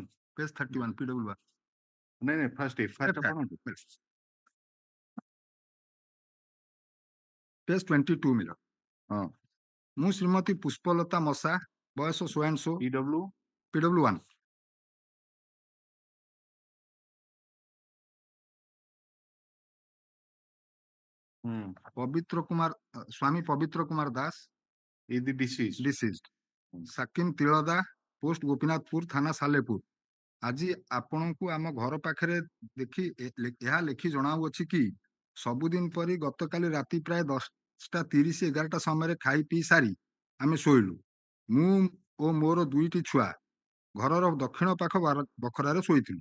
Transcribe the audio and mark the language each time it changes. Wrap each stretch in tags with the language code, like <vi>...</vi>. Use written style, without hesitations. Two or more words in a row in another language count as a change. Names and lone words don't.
<en>Page 31, PW1. No, first FI. Page 22, Miller.</en> <or>ମୁଁ ଶ୍ରୀମତୀ ପୁଷ୍ପଲତା ମଶା, ବୟସ</or> <en>so and so, PW1.</en> <or>ପବିତ୍ର କୁମାର, ସ୍ୱାମୀ ପବିତ୍ର କୁମାର ଦାସ,</or> <en>is the deceased.</en> <or>ସାକିନ ତିଳଦା, ପୋଷ୍ଟ ଗୋପୀନାଥପୁର, ଥାନା ସାଲେପୁର। ଆଜି ଆପଣଙ୍କୁ ଆମ ଘର ପାଖରେ ଦେଖି ଏହା ଲେଖି ଜଣାଉଅଛି କି ସବୁଦିନ ପରି ଗତକାଲି ରାତି ପ୍ରାୟ 10:30 11ଟା ସମୟରେ ଖାଇ ପିଇ ସାରି ଆମେ ଶୋଇଲୁ। ମୁଁ ଓ ମୋର 2ଟି ଛୁଆ ଘରର ଦକ୍ଷିଣ ପାଖ ବଖରାରେ ଶୋଇଥିଲୁ।</or>